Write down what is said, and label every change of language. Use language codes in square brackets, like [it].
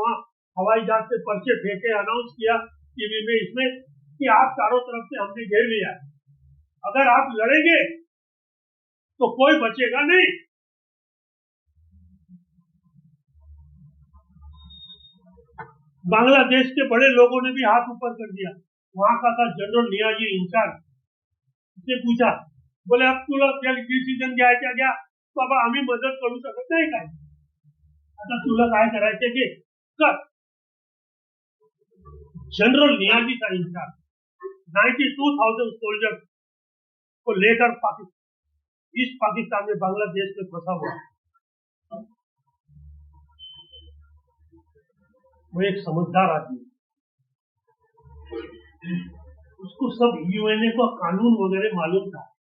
[hi] वहां हवाई जहाज से पर्चे फेंके, अनाउंस किया टीवी में इसमें कि आप चारों तरफ से हमने घेर लिया, अगर आप लड़ेंगे तो कोई बचेगा नहीं। बांग्लादेश के बड़े लोगों ने भी हाथ ऊपर कर दिया। वहां का था जनरल नियाजी इंचार्ज, उसने पूछा, बोले [mr] अब तुला डिसिजन घ्यायचा घ्या, बाबा आम्ही मदत करू शकत नाही काय, आता तुला काय करायचे की कर। [hi] जनरल नियाजी का इंचार्ज 92,000 सोल्जर्स को लेकर ईस्ट पाकिस्तान में बांग्लादेश में फंसा हुआ। वो एक समझदार आदमी, उसको सब यूएनए का कानून वगैरह मालूम था।